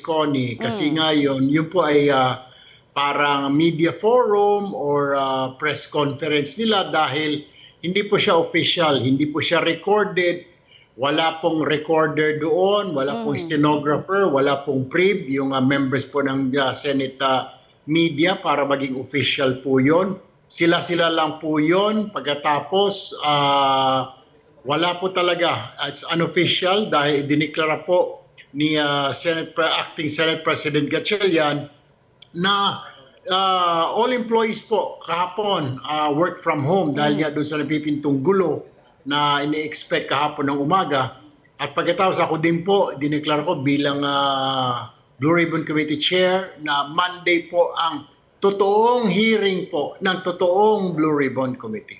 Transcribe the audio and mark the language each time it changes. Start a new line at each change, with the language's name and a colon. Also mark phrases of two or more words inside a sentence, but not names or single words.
Filipino: Connie kasi nga yun po ay parang
English: media forum or press conference
Filipino: nila dahil hindi po siya official, hindi po siya recorded, wala pong recorder doon, wala pong stenographer, wala pong prib, yung members po ng
English: Senate media
Filipino: para maging official po yun. Sila-sila lang po yun. Pagkatapos, wala po talaga.
English: It's unofficial
Filipino: dahil dineklara po ni Acting Senate President Gatchalian na
English: all employees
Filipino: po kahapon
English: work from home
Filipino: dahil nga doon sa napipintong gulo na ini-expect kahapon ng umaga. At pagkatapos ako din po, dineklara ko bilang Blue Ribbon Committee Chair na Monday po ang totoong hearing po ng totoong Blue Ribbon Committee.